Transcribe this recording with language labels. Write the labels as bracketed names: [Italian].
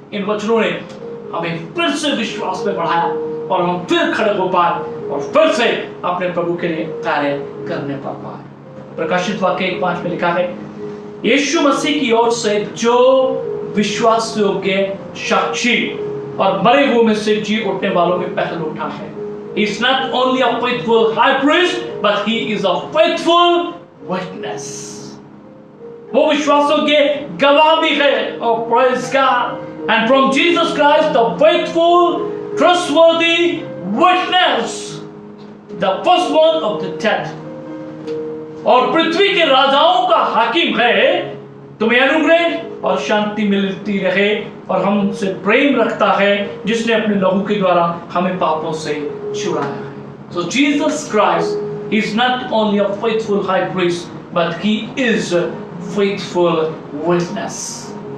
[Hindi] इन वचनों ने हमें फिर से विश्वास में बढ़ाया और हम फिर खड़े हो पाए और फिर से अपने प्रभु के लिए कार्य करने पा पाए। प्रकाशित वाक्य 1:5 में लिखा है, यीशु मसीह की ओर से जो विश्वास योग्य साक्षी और मरे हुए में से जी उठने वालों में पहल उठा है। [English] He is not only a faithful high priest, but he is a faithful witness. [Hindi] वो विश्वास योग्य गवाह भी है। [English] Oh, praise God. And from Jesus Christ, the faithful, trustworthy witness, the firstborn of the dead. [Hindi] और पृथ्वी के राजाओं का हाकिम है, तुम्हें अनुग्रह और शांति मिलती रहे, और हमसे प्रेम रखता है, जिसने अपने लहू के द्वारा हमें पापों से छुड़ाया है। [English] So Jesus Christ is not only a faithful high priest, but he is a faithful witness.